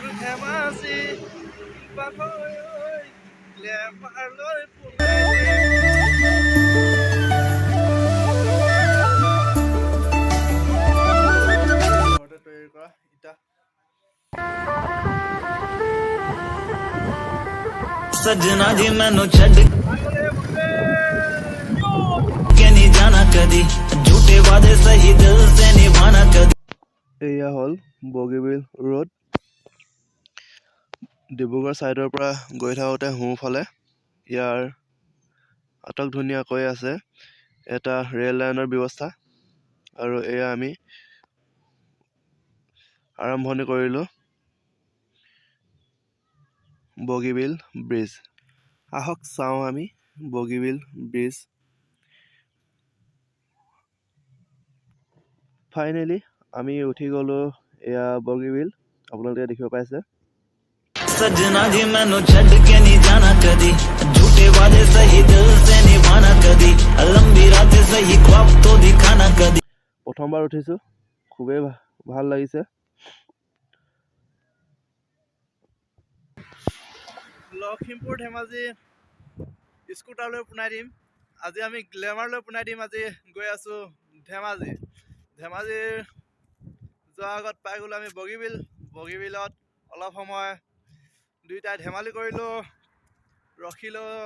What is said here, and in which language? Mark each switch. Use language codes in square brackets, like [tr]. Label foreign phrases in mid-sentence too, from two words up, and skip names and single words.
[as] ধেমাজি পাগৈ গ্লেমাৰলৈ ঘৰতে তৈয়াৰী কৰা ইটা [pa] ਸਜਣਾ ਜੀ ਮੈਨੂੰ ਛੱਡ ਕੇ ਨਹੀਂ ਜਾਣਾ ਕਦੀ ਝੂਠੇ ਵਾਦੇ ਸਹੀ ਦਿਲ ਸੇ ਨਿਭਾਣਾ ਕਦੀ। [as] এয়া হ'ল বগীবিল ৰোড ডিব্ৰুগড় ছাইডৰ পৰা গৈ থাকোঁতে সোঁফালে ইয়াৰ আটক ধুনীয়াকৈ আছে এটা ৰেল লাইনৰ ব্যৱস্থা আৰু এয়া আমি আৰম্ভণি কৰিলোঁ বগীবিল ব্ৰিজ আহক চাওঁ আমি বগীবিল ব্ৰিজ ফাইনেলি আমি উঠি গ'লোঁ এয়া বগীবিল আপোনালোকে দেখিব পাইছে [pa] ਸਜਣਾ ਜੀ ਮੈਨੂੰ ਛੱਡ ਕੇ ਨਹੀਂ ਜਾਣਾ ਕਦੀ ਝੂਠੇ ਵਾਦੇ ਸਹੀ ਦਿਲ ਸੇ ਨਿਭਾਣਾ ਕਦੀ ਲੰਬੀ ਰਾਤੇਂ ਸਹੀ ਖ਼ਵਾਬ ਤੋ ਦਿਖਾਣਾ ਕਦੀ। [as] প্ৰথমবাৰ উঠিছোঁ খুবেই ভাল লাগিছে লখিমপুৰ ধেমাজি স্কুটাৰলৈ পোনাই দিম আজি আমি গ্লেমাৰলৈ পোনাই দিম আজি গৈ আছোঁ ধেমাজি ধেমাজিৰ যোৱাৰ আগত পাই গ'লোঁ আমি বগীবিলত অলপ সময় দুয়োটাই ধেমালি কৰিলোঁ ৰখিলোঁ